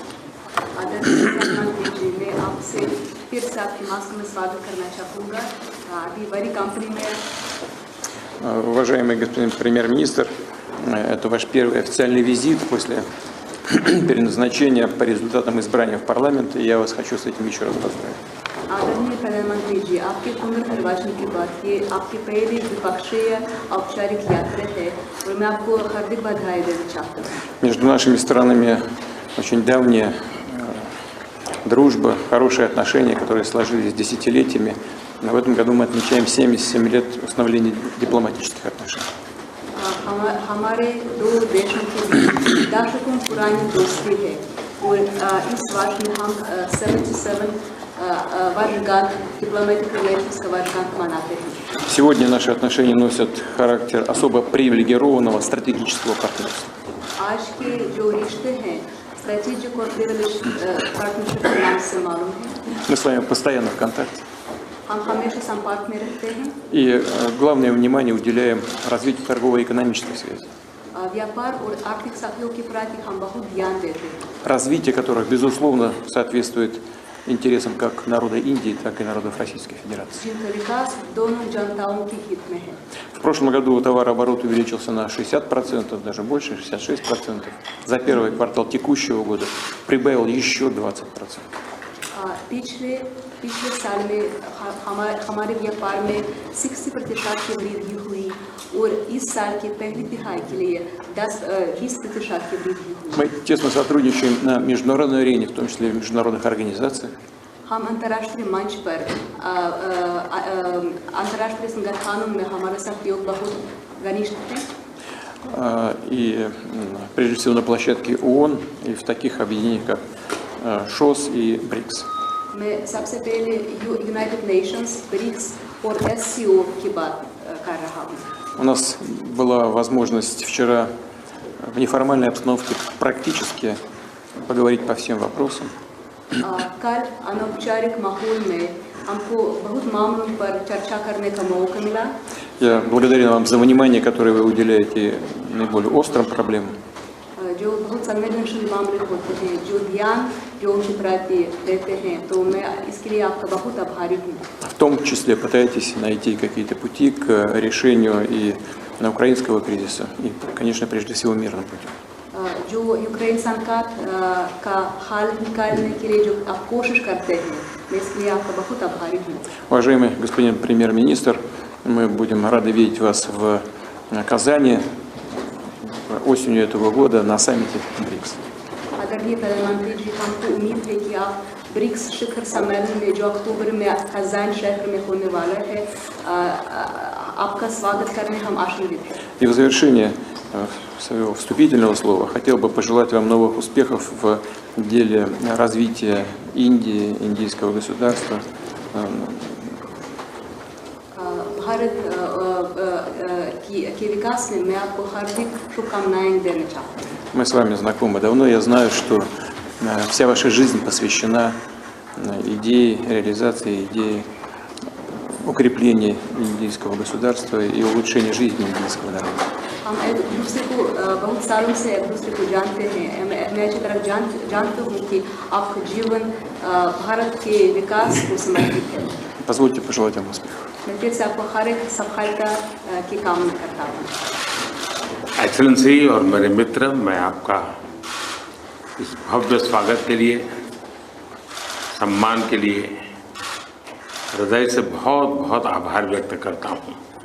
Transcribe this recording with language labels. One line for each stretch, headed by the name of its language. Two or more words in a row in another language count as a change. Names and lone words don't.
Russian: Уважаемый господин премьер-министр, это ваш первый официальный визит после переназначения по результатам избрания в парламент, и я вас хочу с этим еще раз поздравить.
Hindi: आदरणीय प्रधानमंत्री जी, आपके पुनर्निर्वाचन के बाद ये आपकी पहली द्विपक्षीय औपचारिक यात्रा है और मैं आपको हार्दिक बधाई देना चाहता हूँ।
Russian: Между нашими странами очень давняя дружба, хорошие отношения, которые сложились десятилетиями. Но в этом году мы отмечаем 77 лет установления дипломатических отношений.
Hindi: हमारे दो देशों के बीच दशकों पुरानी दोस्ती है और इस वर्ष में हम 77 वर्षगांठ
English: diplomatic relations
Hindi: का वर्षगांठ मनाते हैं।
Russian: Сегодня наши отношения носят характер особо привилегированного стратегического партнерства.
Hindi: आज के जो रिश्ते हैं स्ट्रेटेजिक और
English: privileged partnership
Hindi: के नाम से मालूम है।
Russian: Мы с вами постоянно в контакте.
Hindi: हम हमेशा संपर्क में रहते हैं।
Russian: И главное внимание уделяем развитию торгово-экономических связей.
Hindi: व्यापार और आर्थिक सहयोग के प्रति हम बहुत ध्यान देते हैं।
Russian: Развитие которых, безусловно, соответствует интересам как народа Индии, так и народов Российской Федерации.
Hindi: जिनका विकास दोनों जनताओं के हित में है।
Russian: В прошлом году товарооборот увеличился на 60%, даже больше, 66%. За первый квартал текущего года прибавил еще 20%.
Hindi: पिछले साल में हमारे व्यापार में 60% की वृद्धि हुई और इस साल की पहली तिमाही के लिए 20% की वृद्धि हुई।
Russian: Мы тесно сотрудничаем на международной арене, в том числе в международных организациях.
Hindi: हम अंतर्राष्ट्रीय मंच पर अंतर्राष्ट्रीय संगठनों में हमारा सहयोग बहुत घनिष्ठ है।
Russian: И прежде всего на площадке ООН и в таких объединениях, как ШОС и БРИКС.
Hindi: मैं सबसे पहले यूनाइटेड नेशंस, ब्रिक्स और SCO की बात कर रहा हूँ।
Russian: У нас была возможность вчера в неформальной обстановке практически поговорить по всем вопросам.
Hindi: कल अनौपचारिक माहौल में हमको बहुत मामलों पर चर्चा करने का मौका मिला।
Russian: Я благодарен вам за внимание, которое вы уделяете наиболее острым проблемам.
Hindi: जो बहुत संवेदनशील मामले होते हैं, जो ध्यान जो के प्रति देते हैं, तो मैं इसके लिए आपका बहुत आभारी हूँ।
Russian: В том числе пытаетесь найти какие-то пути к решению и украинского кризиса, и, конечно, прежде всего мирным путем.
Hindi: जो यूक्रेन संकट का हल निकालने के लिए जो आप कोशिश करते हैं, मैं इसके लिए आपका बहुत आभारी हूँ।
Russian: Уважаемый господин премьер-министр, мы будем рады видеть вас в Казани осенью этого года на саммите БРИКС.
Hindi: आदरणीय प्रधानमंत्री जी, हमको उम्मीद है कि आप ब्रिक्स शिखर सम्मेलन में जो अक्टूबर में कज़ान शहर में होने वाला है, आपका स्वागत करने हम आशान्वित हैं।
Russian: И в завершение своего вступительного слова хотел бы пожелать вам новых успехов в деле развития Индии, индийского государства.
Hindi: भारत के विकास में मैं आपको हार्दिक शुभकामनाएं देना चाहता हूँ।
Russian: Мы с вами знакомы давно, я знаю, что вся ваша жизнь посвящена идее реализации, идее укрепления индийского государства и улучшения жизни индийского народа.
Hindi: हम एक दूसरे को बहुत सालों से एक दूसरे को जानते हैं। मैं अच्छी तरह जानता हूँ कि आपका जीवन भारत के विकास को समर्पित है।
Russian: Позвольте пожелать вам успехов.
Hindi: मैं फिर से आपको हर एक सफलता की कामना करता हूँ। एक्सेलेंसी और मेरे मित्र, मैं आपका इस भव्य स्वागत के लिए, सम्मान के लिए हृदय से बहुत बहुत आभार व्यक्त करता हूँ।